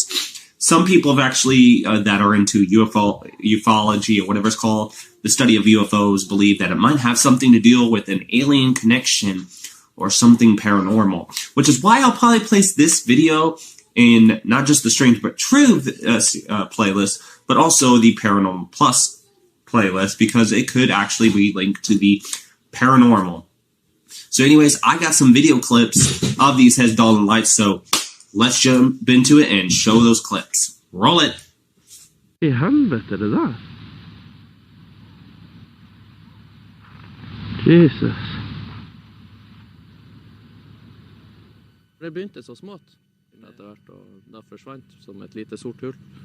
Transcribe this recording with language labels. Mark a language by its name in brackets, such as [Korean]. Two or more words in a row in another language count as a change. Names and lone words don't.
[English] Some people have actually, that are into ufology or whatever it's called, the study of UFOs, believe that it might have something to do with an alien connection or something paranormal, which is why I'll probably place this video in not just the Strange But True playlist, but also the Paranormal Plus playlist, because it could actually be linked to the paranormal. So anyways, I got some video clips of these Hesdalen lights, so let's jump into it and show those clips. Roll it! [Swedish] I helvete det där? Jesus. [Norwegian] Det begynte så smått etter hvert, og da forsvant som et lite sort hull.